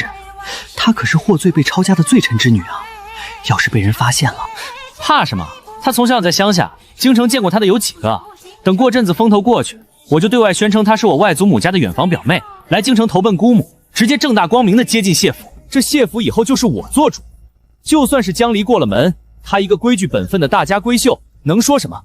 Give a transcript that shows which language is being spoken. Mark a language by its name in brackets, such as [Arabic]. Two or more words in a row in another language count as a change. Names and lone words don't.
[Chinese] 她可是获罪被抄家的罪臣之女啊！要是被人发现了，怕什么？他从小在鄉下，京城見過他的有幾個？等過陣子風頭過去，我就對外宣稱她是我外祖母家的遠房表妹，來京城投奔姑母，直接正大光明的接近謝府。這謝府以後就是我做主，就算是江離過了門，他一個規矩本分的大家閨秀，能說什麼？